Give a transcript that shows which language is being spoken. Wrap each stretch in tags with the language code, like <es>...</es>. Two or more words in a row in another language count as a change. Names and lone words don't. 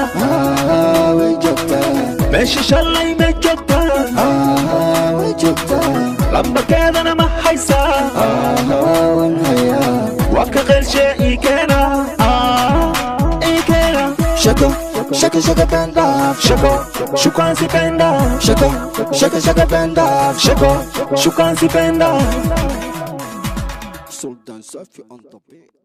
<so>Haa, way joogta. Meesha shalay ma joogta? Haa, way joogta. Lambarkeedana ma haysaa? Haa, waan hayaa. Waan ka qeybshay ii keena. Aa, ii keena. Shako, shako, shako,</so> <en>bend off.</en> <so>Shako, shukaan si</so> <en>bend off.</en> <so>Shako, shako, shako,</so> <en>bend off.</en> <so>Shako, shukaan si</so> <en>bend off. Sultan Safi on the beat.</en>